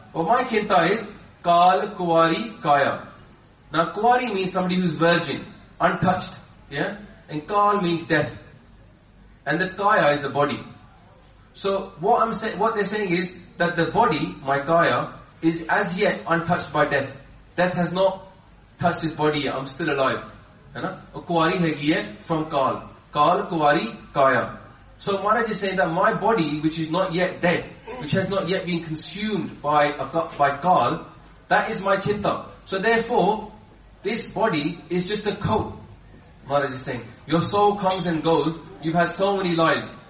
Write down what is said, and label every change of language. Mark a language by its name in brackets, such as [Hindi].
[English] What my kinta is, Kaal Kuwari Kaya. Now, Kuwari means somebody who's virgin, untouched, yeah? And Kaal means death. And the Kaya is the body. So, what they're saying is, that the body, my Kaya, is as yet untouched by death. Death has not touched his body yet. I'm still alive. [Punjabi] ਕੁਵਾਰੀ ਹੇਗੀ ਹੈ from ਕਾਲ. ਕਾਲ, ਕੁਵਾਰੀ, ਕਾਇਆ. [English] So Maharaj is saying that my body, which is not yet dead, which has not yet been consumed by Kaal, that is my Khinta. So therefore, this body is just a coat. Maharaj is saying, your soul comes and goes, you've had so many lives.